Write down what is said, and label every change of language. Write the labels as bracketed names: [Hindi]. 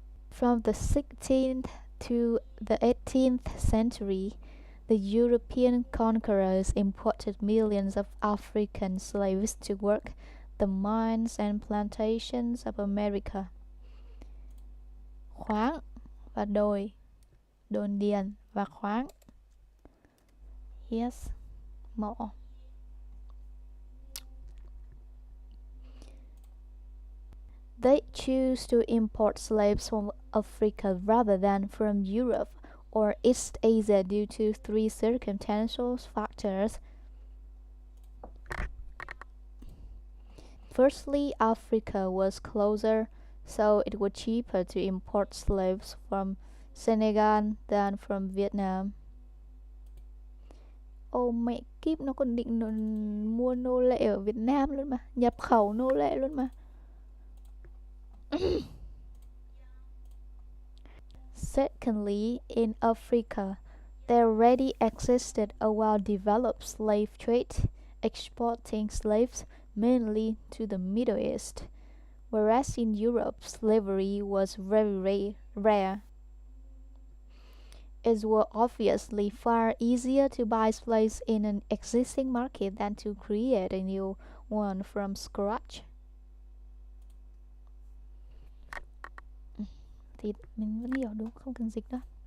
[English] From the 16th to the 18th century, the European conquerors imported millions of African slaves to work the mines and plantations of America. [Vietnamese] Khoáng và đồi, đồn điền và khoáng. [English] Yes, [Vietnamese] mỏ. [English] They choose to import slaves from Africa rather than from Europe or East Asia due to three circumstantial factors. Firstly, Africa was closer, so it was cheaper to import slaves from Senegal than from Vietnam. [Vietnamese] Ô mẹ kiếp, nó còn định mua nô lệ ở Việt Nam luôn mà, nhập khẩu nô lệ luôn mà. [English] Secondly, in Africa, there already existed a well-developed slave trade, exporting slaves mainly to the Middle East, whereas in Europe, slavery was very rare. It was obviously far easier to buy slaves in an existing market than to create a new one from scratch. [Vietnamese] Thì mình vẫn hiểu đúng, không cần dịch đâu.